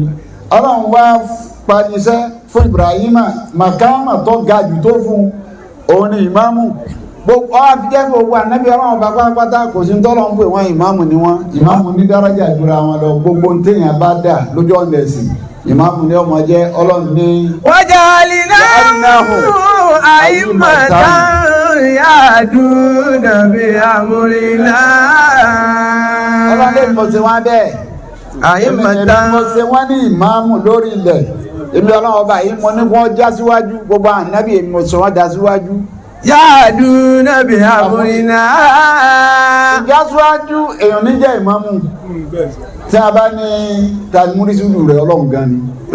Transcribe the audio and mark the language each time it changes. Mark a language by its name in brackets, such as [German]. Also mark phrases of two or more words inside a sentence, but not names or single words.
[Yoruba] Ọlọ́run wá panisẹ́ fún Ibrahima makama tó ga jù tó fún òun ni ìmáàmù gbogbo àfijẹ́ gbogbo ànábì ọlọ́run bá pátápátá kò sí tọ́lọ́ ń pè wọ́n ìmáàmù ni wọ́n ìmáàmù ní dáràjà ìdúrà wọn lọ gbogbo téèyàn bá dà lójú ọ̀nà ẹ̀sìn ìmáàmù ni ọmọ jẹ́ ọlọ́run ní. [Arabic] وجعلناهم أئمة يهدون بأمرنا. [Yoruba] Ọlọ́run lè mọ̀ sí wọn bẹ́ẹ̀ [Arabic] A'immatan [Yoruba] mo ṣe wọ́n ní ìmáàmù lórí ilẹ̀ èmi ọlọ́run ọba yìí mo ní wọ́n já síwájú gbogbo ànábì èmi mo sọ wọ́n já síwájú. [Arabic] يهدون بأمرنا. [Yoruba] ìjà síwájú èèyàn níjẹ́ ìmáàmù tí a bá ní tàlmúrísùlù rẹ̀ ọlọ́run gan ni.